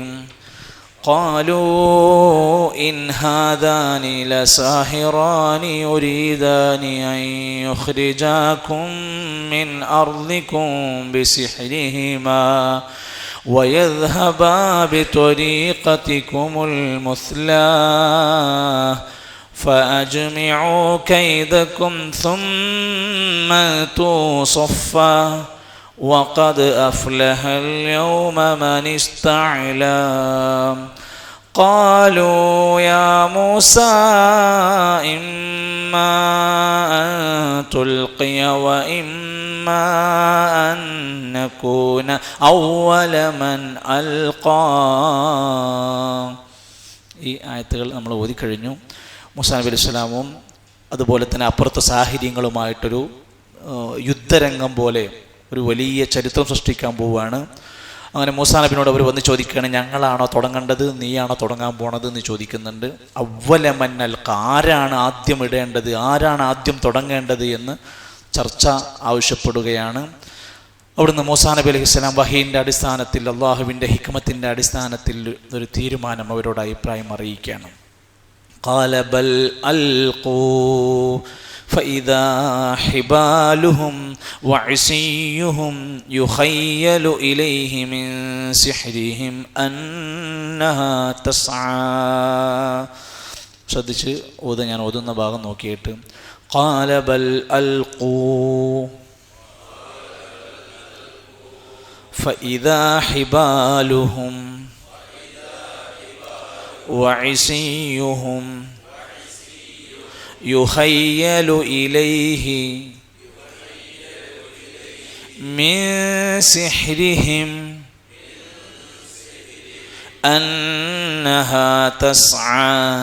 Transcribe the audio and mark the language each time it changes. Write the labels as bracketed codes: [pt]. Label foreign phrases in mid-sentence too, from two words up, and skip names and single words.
[ar] قالوا إن هذان لساحران يريدان أن يخرجاكم من أرضكم بسحرهما ويذهبا بطريقتكم المثلى فأجمعوا كيدكم ثم أتوا صفا وقد أفلح اليوم من استعلى. قالوا يا موسى إما أن تلقي وإما أن نكون أول من ألقى. [ml] ഈ ആയത്തുകൾ നമ്മൾ ഓതിക്കഴിഞ്ഞു. മൂസാ നബി [ar] عليه السلام [ml] അതുപോലെ തന്നെ അപ്പുറത്തെ സാഹചര്യങ്ങളുമായിട്ടൊരു യുദ്ധരംഗം പോലെ ഒരു വലിയ ചരിത്രം സൃഷ്ടിക്കാൻ പോവുകയാണ്. അങ്ങനെ മൂസാ നബിനോട് അവർ വന്ന് ചോദിക്കുകയാണ്, ഞങ്ങളാണോ തുടങ്ങേണ്ടത്, നീയാണോ തുടങ്ങാൻ പോണത് എന്ന് ചോദിക്കുന്നുണ്ട്. [ar] أول من ألقى, [ml] ആരാണ് ആദ്യം ഇടേണ്ടത്, ആരാണ് ആദ്യം തുടങ്ങേണ്ടത് എന്ന് ചർച്ച ആവശ്യപ്പെടുകയാണ്. അവിടുന്ന് മൂസാ നബി [ar] عليه السلام [ml] വഹീൻ്റെ അടിസ്ഥാനത്തിൽ, അള്ളാഹുവിൻ്റെ ഹിക്മത്തിൻ്റെ അടിസ്ഥാനത്തിൽ ഒരു തീരുമാനം അവരോട് അഭിപ്രായം അറിയിക്കുകയാണ്. [ar] قال بل ألقوا فإذا حبالهم وعصيهم يخيل إليه من سحرهم أنها تسعى. [ml] ശ്രദ്ധിച്ച് ഞാൻ ഓതുന്ന ഭാഗം നോക്കിയിട്ട് [ar] قال بل ألقوا فإذا حبالهم وعصيهم يخيل إليه من سحرهم أنها تسعى.